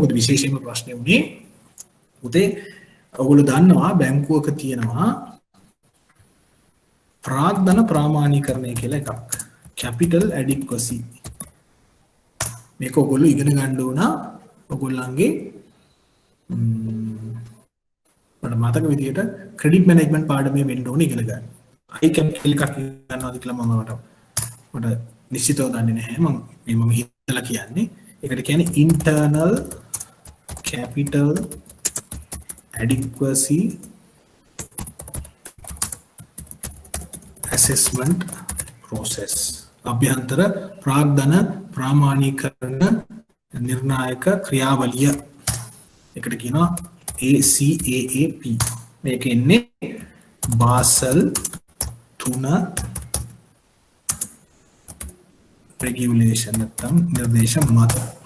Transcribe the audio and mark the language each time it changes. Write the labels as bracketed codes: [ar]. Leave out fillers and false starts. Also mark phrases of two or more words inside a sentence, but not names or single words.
[si] මොකද විශේෂයෙන්ම ප්‍රශ්නේ උනේ උදේ ඔයගොල්ලෝ දන්නවා බැංකුවක තියෙනවා ප්‍රාග්ධන ප්‍රාමාණීකරණය කියලා එකක්. [en] capital adequacy. [si] මේක ඔයගොල්ලෝ ඉගෙන ගන්න ඕන ඔයගොල්ලන්ගේ මට මතක විදියට [en] credit management [si] පාඩමේ වෙන්න ඕනේ ඉගෙන ගන්න. [en] I can [si] එකක් ගන්නවාද කියලා මට නිශ්චිතව දන්නේ නැහැ. මම හිතලා කියන්නේ. ඒකට කියන්නේ [en] internal capital adequacy assessment process. [si] අභ්‍යන්තර ප්‍රාග්ධන ප්‍රාමාණීකරණ නිර්ණායක ක්‍රියාවලිය. ඒකට කියනවා ACAAP. මේක ඉන්නේ Basel 3 regulation නැත්නම් නිර්දේශ මත.